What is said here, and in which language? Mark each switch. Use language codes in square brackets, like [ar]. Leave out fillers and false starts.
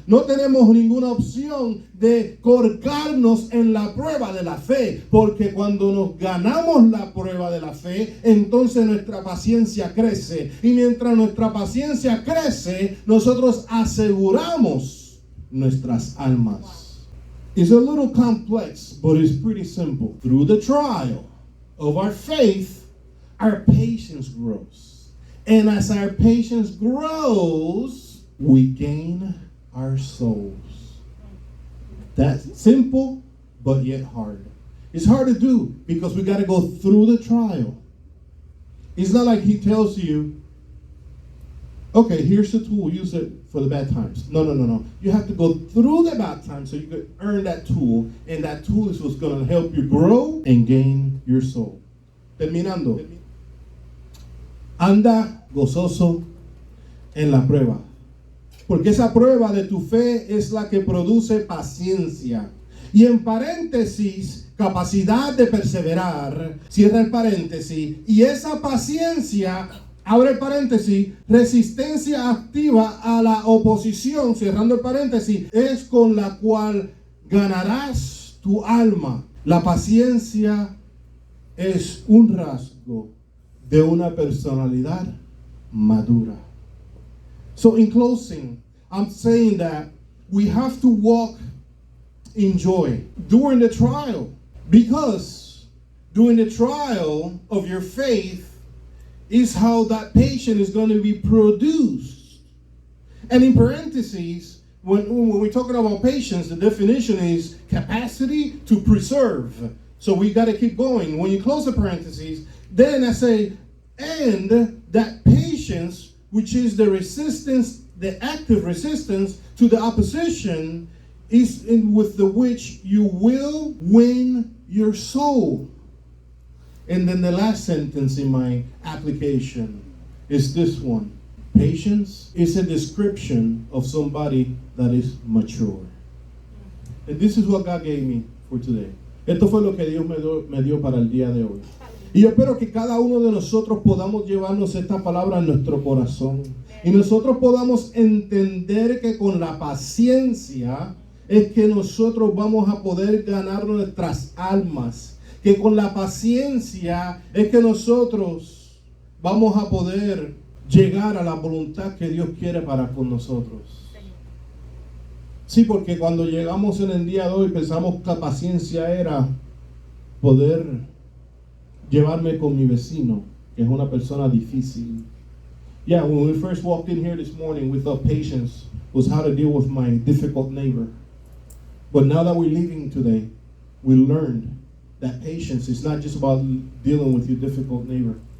[es] No tenemos ninguna opción de colgarnos en la prueba de la fe. Porque cuando nos ganamos la prueba de la fe, entonces nuestra paciencia crece. Y mientras nuestra paciencia crece, nosotros aseguramos nuestras almas. [en] It's a little complex, but it's pretty simple. Through the trial of our faith, our patience grows. And as our patience grows, we gain our souls. That's simple, but yet hard. It's hard to do because we got to go through the trial. It's not like he tells you, okay, here's the tool, use it for the bad times. No. You have to go through the bad times so you can earn that tool, and that tool is what's going to help you grow and gain your soul. [es] Terminando. Anda gozoso en la prueba. Porque esa prueba de tu fe es la que produce paciencia. Y en paréntesis, capacidad de perseverar, cierra el paréntesis. Y esa paciencia, abre el paréntesis, resistencia activa a la oposición, cerrando el paréntesis, es con la cual ganarás tu alma. La paciencia es un rasgo de una personalidad madura. [en] So in closing, I'm saying that we have to walk in joy during the trial, because during the trial of your faith is how that patience is going to be produced. And in parentheses, when we're talking about patience, the definition is capacity to preserve. So we got to keep going. When you close the parentheses, then I say, and that patience, which is the resistance, the active resistance to the opposition, is with the which you will win your soul. And then the last sentence in my application is this one. Patience is a description of somebody that is mature. And this is what God gave me for today. [es] Esto fue lo que Dios me dio para el día de hoy. Y yo espero que cada uno de nosotros podamos llevarnos esta palabra en nuestro corazón. Y nosotros podamos entender que con la paciencia es que nosotros vamos a poder ganar nuestras almas. Que con la paciencia es que nosotros vamos a poder llegar a la voluntad que Dios quiere para con nosotros. Sí, porque cuando llegamos en el día de hoy pensamos que la paciencia era poder llevarme con mi vecino, que es una persona difícil. [en] Yeah, when we first walked in here this morning, we thought patience was how to deal with my difficult neighbor. But now that we're leaving today, we learned that patience is not just about dealing with your difficult neighbor.